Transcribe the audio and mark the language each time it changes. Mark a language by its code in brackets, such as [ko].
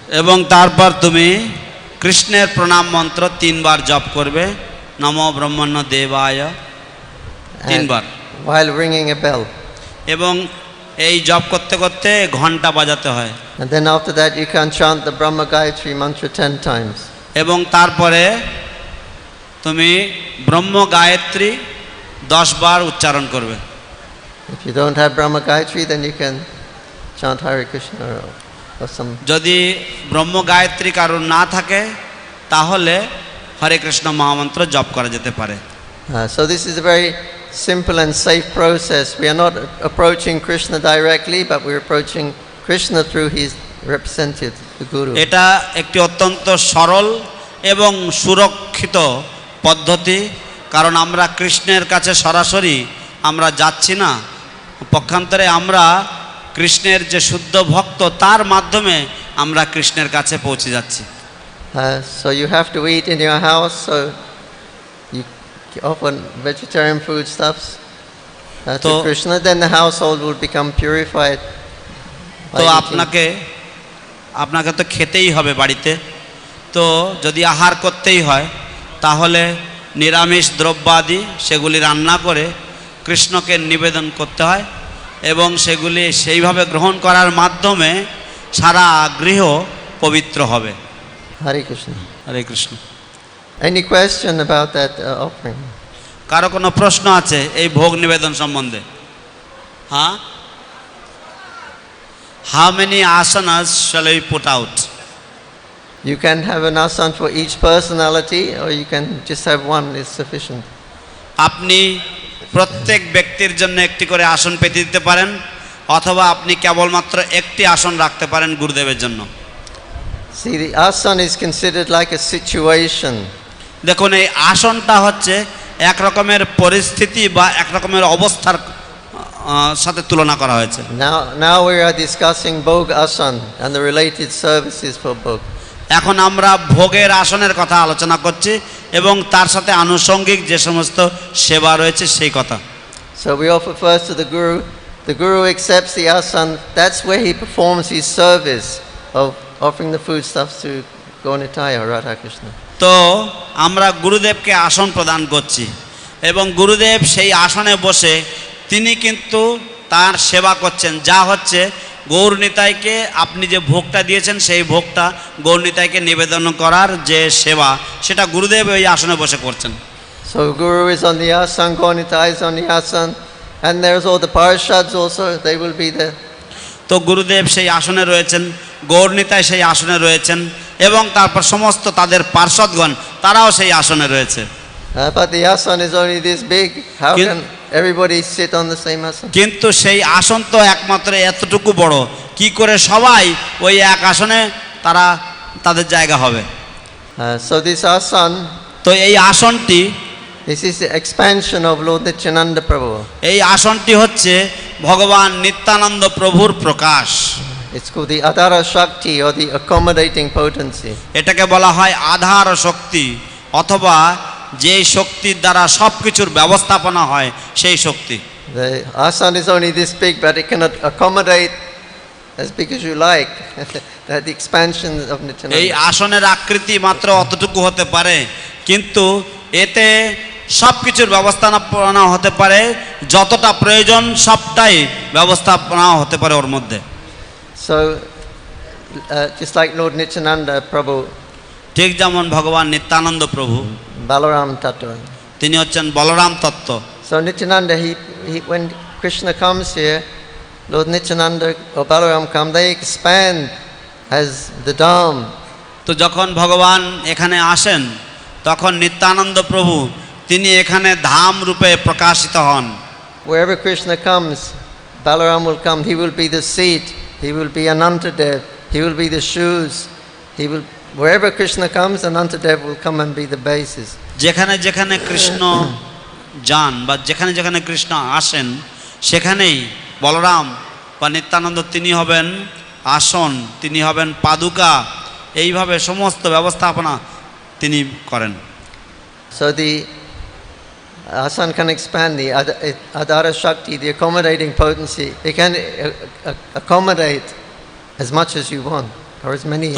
[bn] এবং তারপর তুমি কৃষ্ণের প্রণাম মন্ত্র 3 বার জপ করবে, [sa] নমো ব্রহ্মণ্য দেবায় [bn] 3 বার, [en] while ringing a bell. [bn] এবং এই জপ করতে করতে ঘন্টা বাজাতে হয়। [en] And then after that you can chant the Brahma Gayatri mantra 10 times. [bn] এবং তারপরে তুমি ব্রহ্ম গায়ত্রী 10 বার উচ্চারণ করবে। [en] If you don't have Brahma Gayatri, then you can chant Hare Krishna or some. [bn] যদি ব্রহ্ম গায়ত্রী কারণ না থাকে তাহলে হরে কৃষ্ণ মহামন্ত্র জপ করা যেতে পারে। [en] So this is a very simple and safe process. We are not approaching Krishna directly, but we're approaching Krishna through his representative, the Guru. [bn] এটা একটি অত্যন্ত সরল এবং সুরক্ষিত পদ্ধতি, কারণ আমরা কৃষ্ণের কাছে সরাসরি আমরা যাচ্ছি না, পক্ষান্তরে আমরা কৃষ্ণের যে শুদ্ধ ভক্ত তার মাধ্যমে আমরা কৃষ্ণের কাছে পৌঁছে যাচ্ছি। [en] So you have to eat in your house, so you offer vegetarian foodstuffs to So- Krishna, then the household will become purified. by [bn] তো [en] eating. [bn] আপনাকে তো খেতেই হবে বাড়িতে। তো যদি আহার করতেই হয় তাহলে নিরামিষ দ্রব্যাদি সেগুলি রান্না করে কৃষ্ণকে নিবেদন করতে হয় এবং সেগুলি সেইভাবে গ্রহণ করার মাধ্যমে সারা গৃহ পবিত্র হবে। [en] Hare Krishna. [bn] Hare Krishna. [en] Any question about that offering? [bn] কারো কোনো প্রশ্ন আছে এই ভোগ নিবেদন সম্বন্ধে? হ্যাঁ, [en] How many asanas shall we put out? You can have an asana for each personality, or you can just have one, is sufficient. [bn] আপনি প্রত্যেক ব্যক্তির জন্য একটি করে আসন পেতে দিতে পারেন, অথবা আপনি কেবলমাত্র একটি আসন রাখতে পারেন গুরুদেবের জন্য। [en] See, the asana is considered like a situation. [bn] দেখুন, এই আসনটা হচ্ছে এক রকমের পরিস্থিতি বা এক রকমের অবস্থার সাথে তুলনা করা হয়েছে। [en] Now we are discussing Bhog Asana and the related services for Bhog. [bn] এখন আমরা ভোগের আসনের কথা আলোচনা করছি এবং তার সাথে আনুষঙ্গিক যে সমস্ত সেবা রয়েছে সেই কথা। [en] So we offer first to the Guru. The Guru accepts the asana. That's where he performs his service of offering the foodstuffs to Gaunitaya, Radha Krishna. [bn] তো আমরা গুরুদেবকে আসন প্রদান করছি এবং গুরুদেব সেই আসনে বসে তিনি কিন্তু তার সেবা করছেন, যা হচ্ছে গৌরনিতাইকে আপনি যে ভোগটা দিয়েছেন সেই ভোগটা গৌরনিতাইকে নিবেদন করার যে সেবা, সেটা গুরুদেব ওই আসনে বসে করছেন। [en] So Guru is on the asana, Gaunitaya is on the asana, and there's all the parishads also, they will be there. [bn] তো গুরুদেব সেই আসনে রয়েছেন, গৌরনিতাই সেই আসনে রয়েছেন এবং তারপর সমস্ত তাদের পার্ষদগণ তারাও সেই আসনে রয়েছে। [en] But the asana is only this big. How Kin- can everybody sit on the same asana? [bn] কিন্তু সেই আসন তো একমাত্র এতটুকু বড়, কি করে সবাই ওই এক আসনে তারা তাদের জায়গা হবে? [en] So this asana, [bn] তো এই আসনটি, [en] this is the expansion of Lord Nityananda Prabhu. [bn] এই আসনটি হচ্ছে ভগবান নিত্যানন্দ প্রভুর প্রকাশ। [en] It's called the Adhara Shakti, or the accommodating potency. [bn] এটাকে বলা হয় আধার শক্তি, অথবা যে শক্তির দ্বারা সব কিছুর ব্যবস্থাপনা হয় সেই শক্তি। [en] The asana is only this big, but it cannot accommodate as big as you like. That the expansion of [bn] এই [en] Nityananda. [bn] আসনের আকৃতি মাত্র অতটুকু হতে পারে, কিন্তু এতে সব কিছুর ব্যবস্থাপনা হতে পারে, যতটা প্রয়োজন সবটাই ব্যবস্থাপনা হতে পারে ওর মধ্যে। [en] So, just like Lord Nityananda Prabhu, [bn] ঠিক যেমন ভগবান নিত্যানন্দ প্রভু, [en] Balaram Tattva. [bn] তিনি হচ্ছেন বলরাম তত্ত্ব। [en] So Nityananda, when Krishna comes here, Lord Nityananda or Balaram come, they expand as the Dham. [bn] তো যখন ভগবান এখানে আসেন তখন নিত্যানন্দ প্রভু তিনি এখানে ধাম রূপে প্রকাশিত হন। [en] Wherever Krishna comes, Balaram will come. He will be the seat. He will be Anantadev. He will be the shoes. Wherever Krishna comes, Anantadev will come and be the basis. [bn] যেখানে যেখানে কৃষ্ণ যান বা যেখানে যেখানে কৃষ্ণ আসেন সেখানেই বলরাম বা নিত্যানন্দ তিনি হবেন আসন, তিনি হবেন পাদুকা, এইভাবে সমস্ত ব্যবস্থাপনা তিনি করেন। [en] So the asana can expand, the Adhara Shakti, the accommodating potency. It can accommodate as much as you want, or as many as